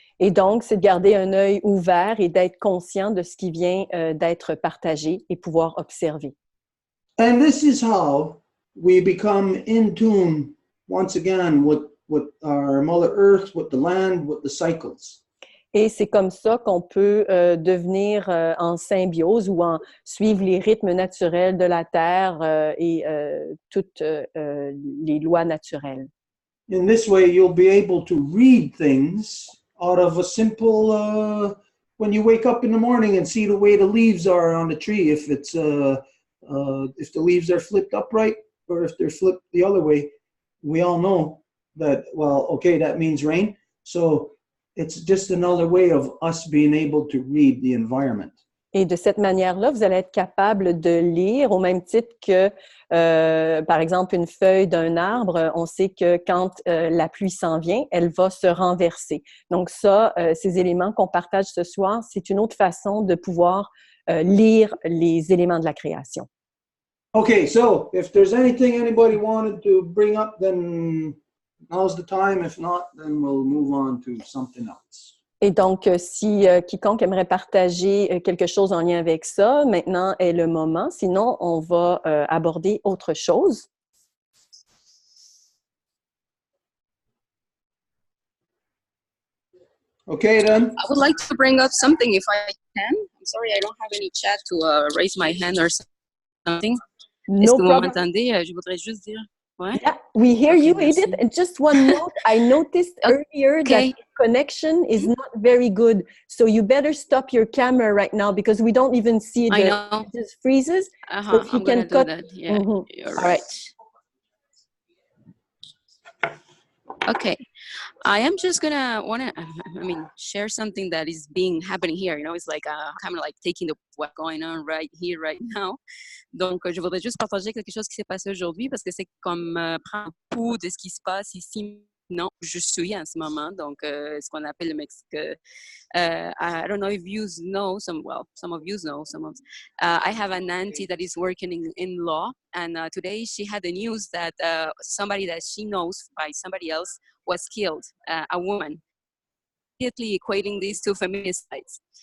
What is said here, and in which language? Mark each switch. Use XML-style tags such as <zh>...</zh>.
<fr>Et donc, c'est de garder un œil ouvert et d'être conscient de ce qui vient d'être partagé et pouvoir observer.</fr> <en>And this is how we become in tune once again with our Mother Earth, with the land, with the cycles.</en> <fr>Et c'est comme ça qu'on peut devenir en symbiose ou suivre les rythmes naturels de la Terre et toutes les lois naturelles.</fr> <en>In this way, you'll be able to read things out of a simple, when you wake up in the morning and see the way the leaves are on the tree, if the leaves are flipped upright or if they're flipped the other way, we all know that, well, okay, that means rain. So it's just another way of us being able to read the environment.</en> <fr>Et de cette manière-là, vous allez être capable de lire au même titre que, par exemple, une feuille d'un arbre. On sait que quand la pluie s'en vient, elle va se renverser. Donc ça, ces éléments qu'on partage ce soir, c'est une autre façon de pouvoir lire les éléments de la création.</fr> <en>Okay, so if there's anything anybody wanted to bring up, then now's the time. If not, then we'll move on to something else.</en> <fr>Et donc, si quiconque aimerait partager quelque chose en lien avec ça, maintenant est le moment. Sinon, on va aborder autre chose.</fr> <en>Okay, then. I would like to bring up something if I can. I'm sorry, I don't have any chat to raise my hand or something.</en> <fr>Est-ce que vous m'entendez? Je voudrais juste dire. Ouais.</fr> <en>Yeah, we hear you, Edith. And just one note, I noticed earlier that the connection is not very good. So you better stop your camera right now because we don't even see I know. It just freezes. So if you can cut. That. Yeah, All right. Okay. I am just gonna share something that is happening here. You know, it's like kind of like taking what's going on right here, right now.</en> <fr>Donc, je voudrais juste partager quelque chose qui s'est passé aujourd'hui parce que c'est comme prendre un pouls de ce qui se passe ici. Non, je suis en ce moment. Donc, ce qu'on appelle le Mexique.</fr> <en>I don't know if you know some of you know some of. I have an auntie that is working in law, and today she had the news that somebody that she knows by somebody else was killed, a woman. Immediately equating these two feminicides.</en>